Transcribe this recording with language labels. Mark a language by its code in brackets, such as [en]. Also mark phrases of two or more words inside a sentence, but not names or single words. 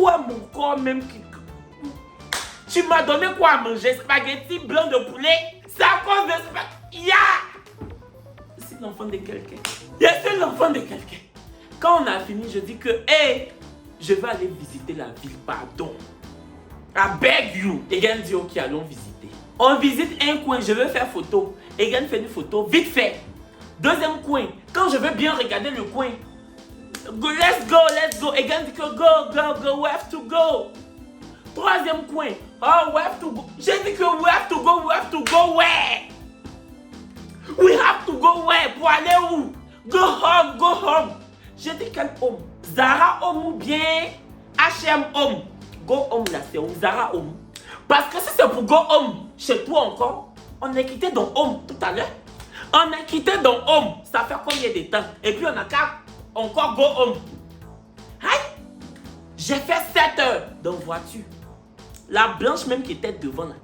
[fr] Où est mon corps même qui... Tu m'as donné quoi à manger? Spaghetti blanc de poulet? C'est à cause de spaghetti. Je suis l'enfant de quelqu'un. Je suis l'enfant de quelqu'un. Quand on a fini, je dis que, hey, je vais aller visiter la ville, pardon. [en] I beg you. [fr] Egan dit, ok, allons visiter. On visite un coin, je veux faire photo. Egan fait une photo, vite fait. Deuxième coin, quand je veux bien regarder le coin, [en] go, let's go, let's go. [fr] Egan dit que go, [en] we have to go. [fr] Troisième coin, oh, [en] we have to go. [fr] J'ai dit que [en] we have to go where? We have to go where? [fr] Pour aller où? [en] Go home. [fr] J'ai dit quel home? Zara home ou bien H&M home? [en] Go home [fr] là, c'est où? Zara home. Parce que si c'est pour [en] go home, [fr] chez toi encore, on est quitté dans home tout à l'heure. On est quitté dans home, ça fait combien de temps? Et puis on a qu'à encore [en] go home. [fr] Aïe! J'ai fait 7 heures dans voiture. La blanche même qui était devant là.